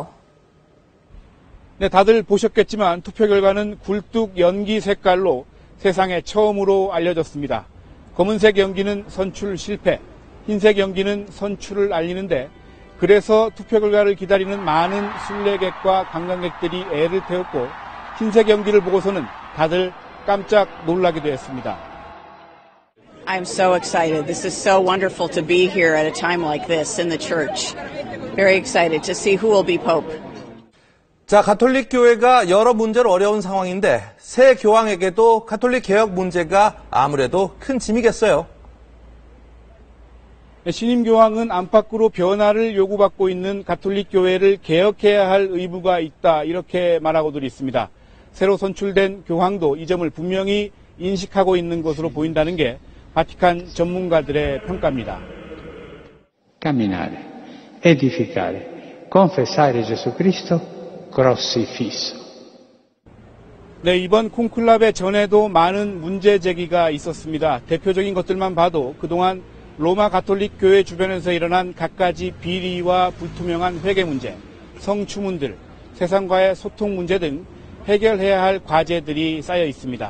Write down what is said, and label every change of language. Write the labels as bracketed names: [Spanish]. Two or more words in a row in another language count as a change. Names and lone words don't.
[Korean] 네, 다들 보셨겠지만 투표 결과는 굴뚝 연기 색깔로 세상에 처음으로 알려졌습니다. 검은색 연기는 선출 실패, 흰색 연기는 선출을 알리는데 그래서 투표 결과를 기다리는 많은 순례객과 관광객들이 애를 태웠고 흰색 연기를 보고서는 다들 깜짝 놀라기도 했습니다. [English] I'm so excited. This is so wonderful to be here at a time like this in the church. Very excited to see who will be Pope. [Korean] 자, 가톨릭 교회가 여러 문제로 어려운 상황인데 새 교황에게도 가톨릭 개혁 문제가 아무래도 큰 짐이겠어요. 신임 교황은 안팎으로 변화를 요구받고 있는 가톨릭 교회를 개혁해야 할 의무가 있다, 이렇게 말하고들 있습니다. 새로 선출된 교황도 이 점을 분명히 인식하고 있는 것으로 보인다는 게 바티칸 전문가들의 평가입니다. [Italian] Camminare, edificare, confessare Gesù Cristo, crocifisso. [Korean] 네, 이번 콘클라베 전에도 많은 문제 제기가 있었습니다. 대표적인 것들만 봐도 그동안 로마 가톨릭 교회 주변에서 일어난 갖가지 비리와 불투명한 회계 문제, 성추문들, 세상과의 소통 문제 등 해결해야 할 과제들이 쌓여 있습니다.